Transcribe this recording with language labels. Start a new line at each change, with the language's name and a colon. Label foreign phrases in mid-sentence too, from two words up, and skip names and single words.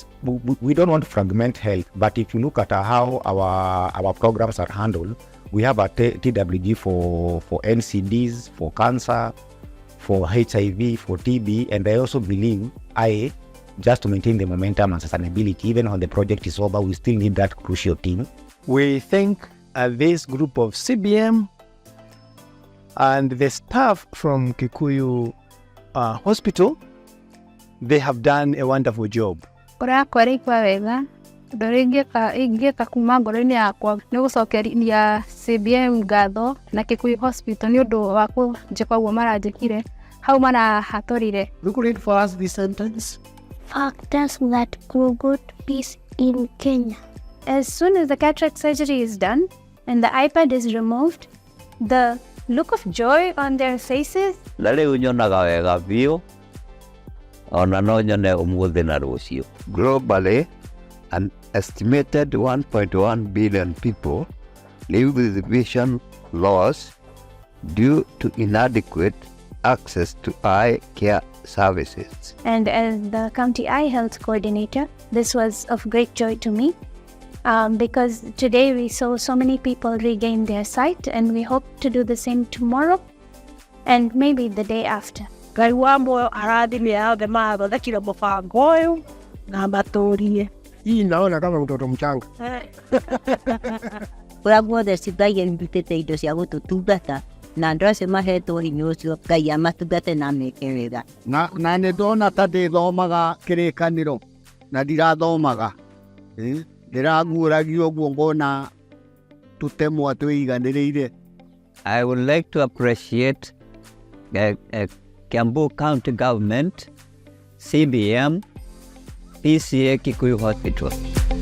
English: We don't want to fragment health, but if you look at how our programs are handled, we have a TWG for NCDs, for cancer, for HIV, for TB, and I also believe just to maintain the momentum and sustainability, even when the project is over, we still need that crucial team. We thank this group of CBM And the staff from Kikuyu Hospital, they have done a wonderful job.
Kikuyu: Korakwa rĩkwa wega, ũndũ ũrĩa ingĩka kuma ngoro-inĩ yakwa nĩ gũcokeria CBM ngatho na Kikuyu Hospital nĩ ũndũ wa kũnjĩka ũguo maranjĩkire hau marahatũrire.
English: You could read for us this sentence. Factors that promote peace in Kenya. As soon as the cataract surgery is done and the iPad is removed, the look of joy on their faces.
Kikuyu: Na rĩu nyonaga wega biũ, ona no nyone ũmũthĩ na rũciũ.
English: Globally, an estimated 1.1 billion people live with vision loss due to inadequate access to eye care services. And as the County Eye Health Coordinator, this was of great joy to me because today we saw so many people regain their sight, and we hope to do the same tomorrow and maybe the day after.
Kikuyu: Ngai wa moyo arathime yothe mathondekire mũbango ũyũ na matũrie.
Swahili: Hii naona kama mtoto mchanga.
Kikuyu: Kũrĩa guothe Ngai arutĩte indo cia gũtũtungata na andũ acio mahetwo hinya ũcio Ngai amatungate na meke wega. Na nĩ ndona ta ndĩthomaga kĩrĩkanĩro na ndirathomaga. Ndĩraguũragia ũguo ngona tũtemwa twĩiganĩrĩire.
English: I would like to appreciate Kiambu County Government, CBM, PCA Kikuyu Hospital.